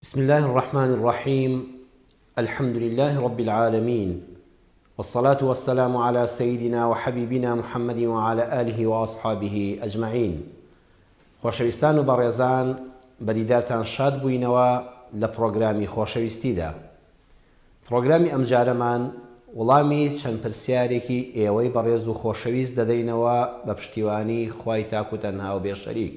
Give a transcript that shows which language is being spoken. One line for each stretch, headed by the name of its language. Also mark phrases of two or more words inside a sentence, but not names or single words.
Arabic: بسم الله الرحمن الرحيم. الحمد لله رب العالمين، والصلاة والسلام على سيدنا وحبيبنا محمد وعلى آله وأصحابه أجمعين.
Central Kurdish: خۆشەویستان و بەڕێزان، بەدیدارتان شاد بووینەوە لە پرۆگرامی خۆشەویستیدا. پرۆگرامی ئەمجارەمان وەڵامی چەند پرسیارێکی ئێوەی بەڕێز و خۆشەویست دەدەینەوە بە پشتیوانی خوای تاک و تەنها و بێشەریک.